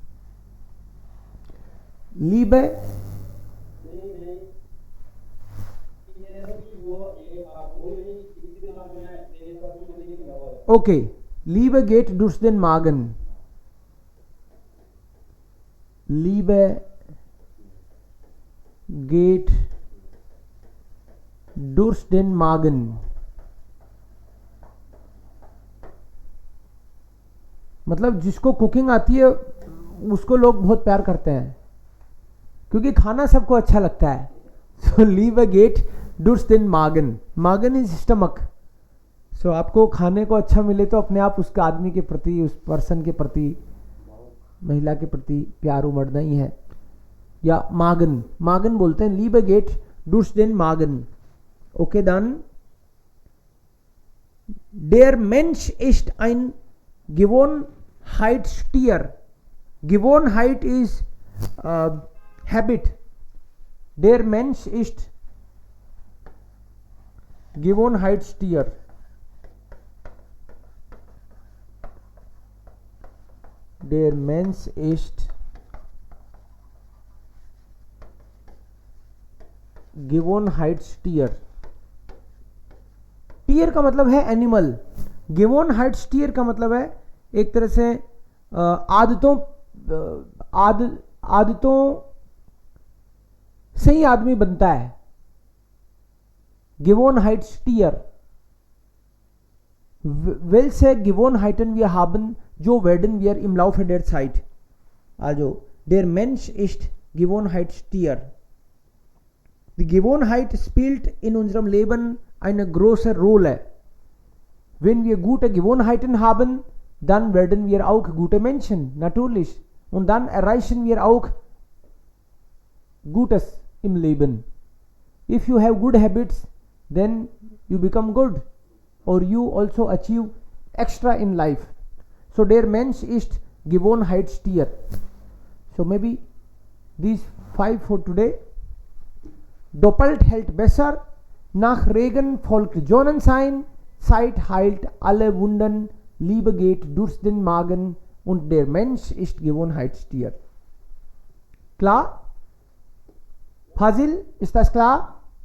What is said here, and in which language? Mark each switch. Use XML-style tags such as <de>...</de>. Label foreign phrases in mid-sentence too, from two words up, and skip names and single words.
<de>Liebe. Okay. Liebe geht durch den Magen. Liebe geht durch den Magen.</de> <hi>मतलब जिसको कुकिंग आती है उसको लोग बहुत प्यार करते हैं क्योंकि खाना सबको अच्छा लगता है.</hi> <de>सो Liebe geht durch den Magen.</de> <en>Magen is stomach.</en> <hi>सो आपको खाने को अच्छा मिले तो अपने आप उसका आदमी के प्रति, उस पर्सन के प्रति, महिला के प्रति प्यार उमड़ना ही है. या मागन, मागन बोलते हैं.</hi> <de>Liebe geht durch den Magen. Okay, dann der Mensch ist ein Gewohnheitstier.</de> <en>Gewohnheit is habit.</en> <de>Der Mensch ist Gewohnheitstier. Der Mensch ist Gewohnheitstier. टियर का मतलब है एनिमल. Gewohnheitstier का मतलब है एक तरह से आदतों से ही आदमी बनता है. Gewohnheitstier. Welche Gewohnheiten wir haben, so werden wir im Laufe der Zeit. Also, der Mensch ist Gewohnheitstier. Die Gewohnheit spielt in unserem Leben eine große Rolle. Wenn wir gute Gewohnheiten haben, dann werden wir auch gute Menschen, natürlich. Und dann erreichen wir auch Gutes im Leben.</de> <en>If you have good habits, then you become good. Or you also achieve extra in life.</en> <de>So der Mensch ist Gewohnheitstier.</de> <en>So maybe these 5 for today.</en> <de>Doppelt hält besser. Nach Regen folgt Sonnenschein. Zeit heilt alle Wunden. Liebe geht durch den Magen. Und der Mensch ist Gewohnheitstier. Klar? Fazil, ist das klar?</de>